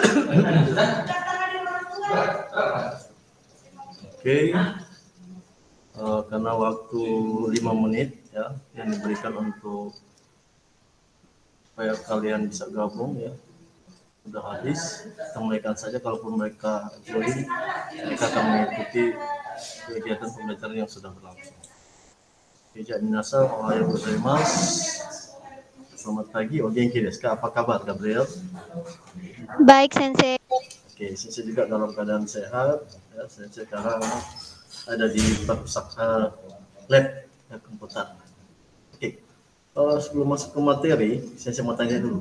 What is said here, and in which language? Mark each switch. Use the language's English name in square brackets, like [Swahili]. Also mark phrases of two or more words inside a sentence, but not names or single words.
[Indonesian] Oke, karena waktu 5 menit ya yang diberikan untuk supaya kalian bisa gabung ya sudah habis. Kita mulaikan saja. Kalaupun mereka join, mereka akan mengikuti kegiatan pembelajaran yang sudah berlangsung. [Japanese] Jadi みなさん、おはようございます. [Indonesian] Selamat pagi, [Japanese] お元気ですか? [Indonesian] Apa kabar, Gabriel? Baik, Sensei. Oke, Sensei juga dalam keadaan sehat. Ya, Sensei sekarang ada di lab ya, komputer. Oke, sebelum masuk ke materi, saya mau tanya dulu.